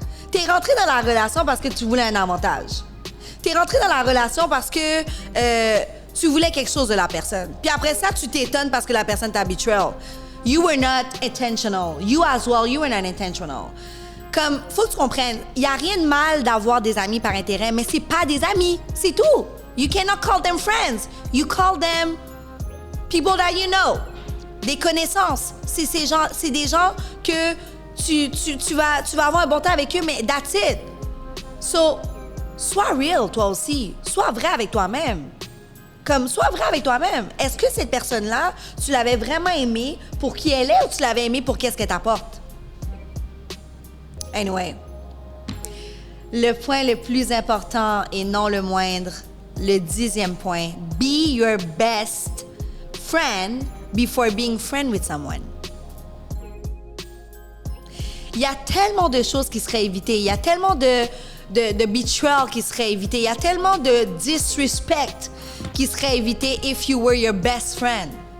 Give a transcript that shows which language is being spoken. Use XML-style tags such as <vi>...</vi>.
<fr>T'es rentré dans la relation parce que tu voulais un avantage. T'es rentré dans la relation parce que Tu voulais quelque chose de la personne. Puis après ça, tu t'étonnes parce que la personne t'a betrayal.</fr> <en>You were not intentional. You as well, you were not intentional.</en> <fr>Comme, faut que tu comprennes, il n'y a rien de mal d'avoir des amis par intérêt, mais c'est pas des amis, c'est tout.</fr> <en>You cannot call them friends. You call them people that you know.</en> <fr>Des connaissances. C'est des gens que tu vas avoir un bon temps avec eux, mais</fr> <en>that's it.</en> <fr>So, sois real, toi aussi. Sois vrai avec toi-même. Comme, sois vrai avec toi-même. Est-ce que cette personne-là, tu l'avais vraiment aimée pour qui elle est ou tu l'avais aimée pour qu'est-ce qu'elle t'apporte? Anyway. Le point le plus important et non le moindre, le 10e point.</fr> <en>Be your best friend before being friend with someone.</en> <fr>Il y a tellement de choses qui seraient évitées. Il y a tellement de betrayal qui serait évité. Il y a tellement de disrespect qui serait évité</fr> <en>if you were your best friend.</en>